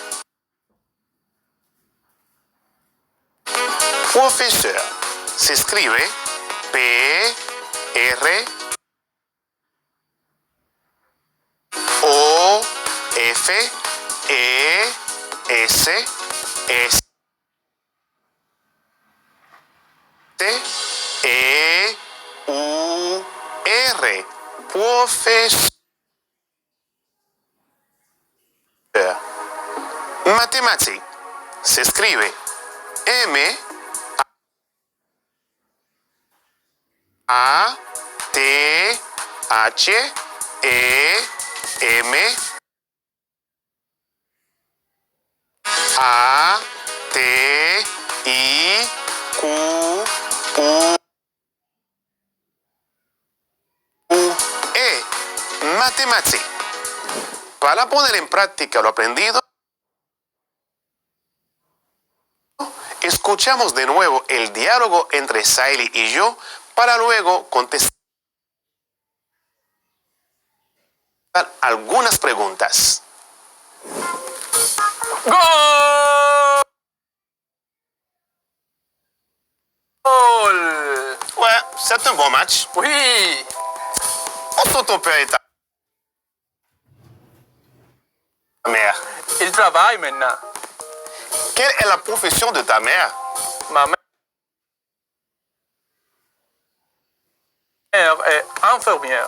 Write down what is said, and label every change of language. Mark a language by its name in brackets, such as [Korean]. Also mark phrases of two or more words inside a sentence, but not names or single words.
[Spanish] Profesor se escribe P R O F E S S T E U R. Profesor. Matemática se escribe M A T H E M A T I Q U E. Matemática. Para poner en práctica lo aprendido, escuchamos de nuevo el diálogo entre Saily y yo para luego contestar algunas preguntas. Gol! [French] Ouais, c'est un bon match. Oui! Où sont ton père et ta mère? Il travaille maintenant. Quelle est la profession de ta mère? Ma mère est infirmière.